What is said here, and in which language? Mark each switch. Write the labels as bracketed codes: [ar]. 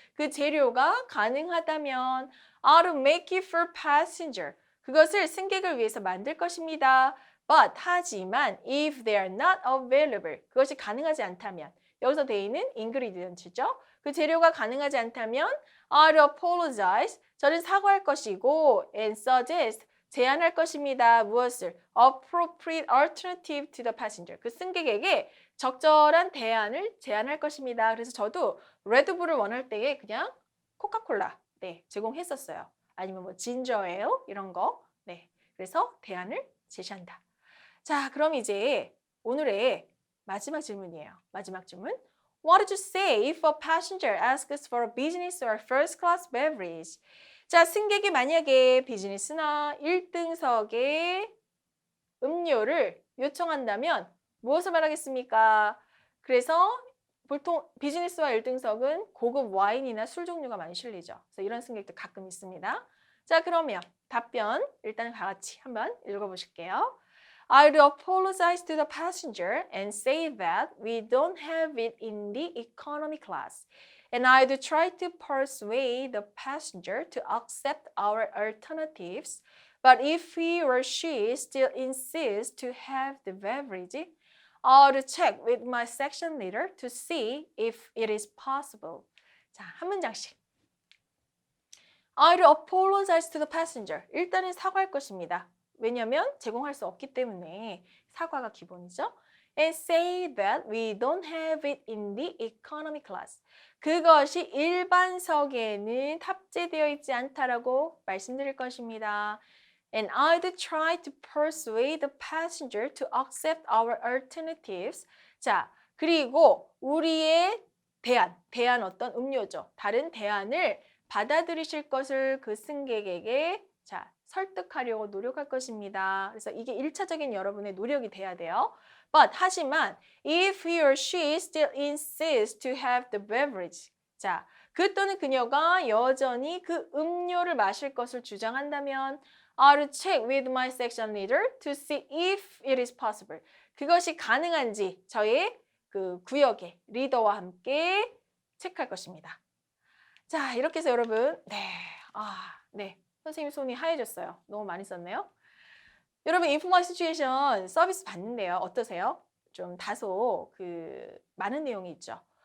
[ko] 그 재료가 가능하다면 [en] I'll make it for passenger. [ko] 그것을 승객을 위해서 만들 것입니다. [en] But [ko] 하지만 [en] if they are not available [ko] 그것이 가능하지 않다면 여기서 they는 ingredients죠. 그 재료가 가능하지 않다면 [en] I'll apologize [ko] 저는 사과할 것이고 [en] and suggest [ko] 제안할 것입니다. 무엇을? [en] Appropriate alternative to the passenger [ko] 그 승객에게 적절한 대안을 제안할 것입니다. 그래서 저도 레드불을 원할 때에 그냥 코카콜라 제공했었어요. 아니면 뭐 진저 에일 이런 거 그래서 대안을 제시한다. 자, 그럼 이제 오늘의 마지막 질문이에요. 마지막 질문. [en] What did you say if a passenger asks for a business or first class beverage? [ko] 자, 승객이 만약에 비즈니스나 1등석의 음료를 요청한다면 무엇을 말하겠습니까? 그래서 보통 비즈니스와 1등석은 고급 와인이나 술 종류가 많이 실리죠. 그래서 이런 승객도 가끔 있습니다. 자, 그러면 답변 일단 다 같이 한번 읽어보실게요. [en] I'd apologize to the passenger and say that we don't have it in the economy class. And I'd try to persuade the passenger to accept our alternatives. But if he or she still insists to have the beverage, I'll check with my section leader to see if it is possible. [ko] 자, 한 문장씩. [en] I'd apologize to the passenger. [ko] 일단은 사과할 것입니다. 왜냐하면 제공할 수 없기 때문에 사과가 기본이죠. [en] And say that we don't have it in the economy class. [ko] 그것이 일반석에는 탑재되어 있지 않다라고 말씀드릴 것입니다. [en] And I'd try to persuade the passenger to accept our alternatives. [ko] 자, 그리고 우리의 대안 어떤 음료죠. 다른 대안을 받아들이실 것을 그 승객에게 자, 설득하려고 노력할 것입니다. 그래서 이게 1차적인 여러분의 노력이 돼야 돼요. 하지만 [en] if he or she still insists to have the beverage. [ko] 자, 그 또는 그녀가 여전히 그 음료를 마실 것을 주장한다면 [en] I'll check with my section leader to see if it is possible. [ko] 그것이 가능한지 저의 그 구역의 리더와 함께 체크할 것입니다. 자, 이렇게 해서 여러분, 네. 선생님 손이 하얘졌어요. 너무 많이 썼네요. 여러분, 인포머이션 시츄에이션 서비스 받는데요. 어떠세요? 좀 다소 많은 내용이 있죠.